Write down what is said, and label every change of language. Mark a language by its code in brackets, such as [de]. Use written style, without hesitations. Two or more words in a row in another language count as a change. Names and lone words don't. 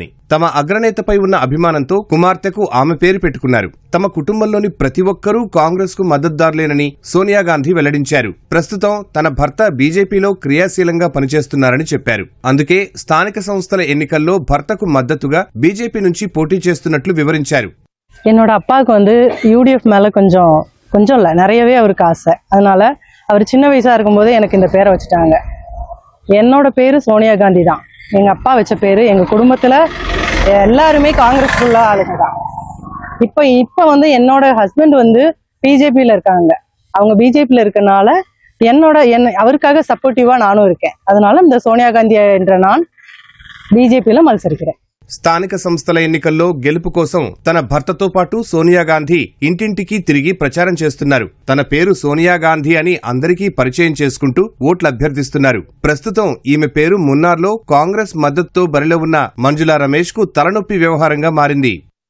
[te] తమ అగ్రనేతపై ఉన్న అభిమానంతో కుమార్తెకు ఆమె పేరు పెట్టుకున్నారు. తమ కుటుంబంలోని ప్రతి ఒక్కరూ కాంగ్రెస్ కు మద్దతుదారులేనని సోనియా గాంధీ వెల్లడించారు. ప్రస్తుతం తన భర్త బీజేపీలో క్రియాశీలంగా పనిచేస్తున్నారని చెప్పారు. అందుకే స్థానిక సంస్థల ఎన్నికల్లో భర్తకు మద్దతుగా బీజేపీ నుంచి పోటీ చేస్తున్నట్లు వివరించారు. [ta] என்னோட அப்பாவுக்கு வந்து யூடிஎஃப் மேல கொஞ்சம் இல்ல நிறையவே அவருக்கு ஆசை. அதனால அவர் சின்ன வயசா இருக்கும்போது எனக்கு இந்த பேரை வச்சுட்டாங்க. என்னோட பேரு சோனியா காந்தி தான். எங்க அப்பா வச்ச பேரு. எங்க குடும்பத்துல எல்லாருமே காங்கிரஸ் உள்ள ஆளுங்க தான். இப்ப வந்து என்னோட ஹஸ்பண்ட் வந்து பிஜேபியில இருக்காங்க. அவங்க பிஜேபியில இருக்கனால அவருக்காக சப்போர்ட்டிவா நானும் இருக்கேன். அதனால இந்த சோனியா காந்தி என்ற நான் பிஜேபியில் மல்சரிக்கிறேன். [te] స్థానిక సంస్థల ఎన్నికల్లో గెలుపు కోసం తన భర్తతో పాటు సోనియా గాంధీ ఇంటింటికి తిరిగి ప్రచారం చేస్తున్నారు. తన పేరు సోనియా గాంధీ అని అందరికీ పరిచయం చేసుకుంటూ ఓట్లు అభ్యర్థిస్తున్నారు. ప్రస్తుతం ఈమె పేరు మున్నార్లో కాంగ్రెస్ మద్దతుతో బరిలో ఉన్న మంజులా రమేష్ కు తలనొప్పి వ్యవహారంగా మారింది.